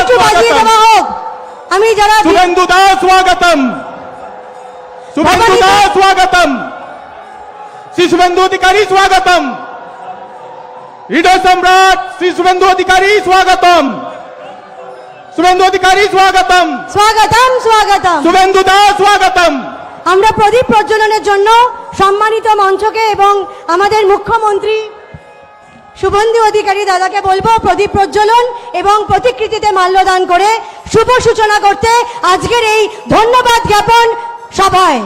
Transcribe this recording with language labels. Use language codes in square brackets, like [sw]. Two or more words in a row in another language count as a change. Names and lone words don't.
[bn] বাজিয়ে দেওয়া হোক। আমি যারা [hi] शुभेंदु दा स्वागतम, शुभेंदु दा स्वागतम, श्री शुभेंदु अधिकारी स्वागतम, ईडो सम्राट श्री शुभेंदु अधिकारी स्वागतम, शुभेंदु अधिकारी स्वागतम, [bn] স্বাগতম স্বাগতম। [hi] शुभेंदु दा स्वागतम। [bn] আমরা প্রদীপ প্রজ্বলনের জন্য সম্মানিত মঞ্চকে এবং আমাদের মুখ্যমন্ত্রী শুভেন্দু অধিকারী দাদাকে বলবো প্রদীপ প্রজ্বলন এবং প্রতিকৃতিতে মাল্যদান করে শুভ সূচনা করতে আজকের এই ধন্যবাদ জ্ঞাপন সভায়।